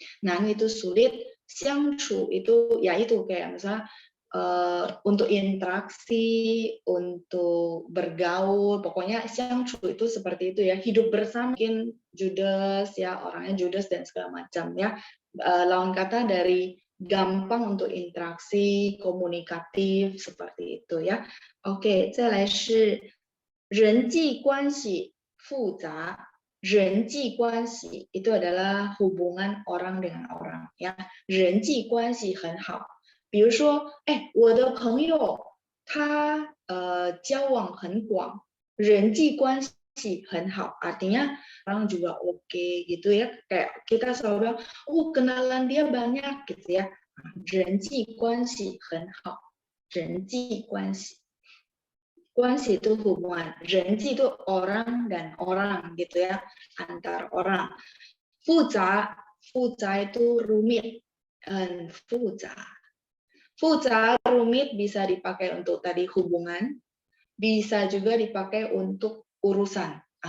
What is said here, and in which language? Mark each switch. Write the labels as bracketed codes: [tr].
[id] Nan itu sulit, 相处 itu ya itu kayak misalnya untuk interaksi, untuk bergaul, pokoknya 相处 itu seperti itu ya. Hidup bersama mungkin judes ya, orangnya judes dan segala macam ya. Lawan kata dari gampang untuk interaksi, komunikatif seperti itu ya. [zh] OK, 再来是人际关系复杂. [id] 人际关系 itu adalah hubungan orang dengan orang ya. [zh] 人际关系很好. 比如说，我的朋友他交往很广，人际关系很好. [id] Artinya orang juga oke gitu ya. Kayak kita selalu bilang, kenalan dia banyak gitu ya. [zh] 人际关系很好，人际关系。 [id] 关系 itu hubungan, 人际 itu orang dan orang gitu ya, antar orang. 复杂itu rumit, [zh] 很复杂. [id] 复杂 rumit bisa dipakai untuk tadi hubungan, bisa juga dipakai untuk urusan.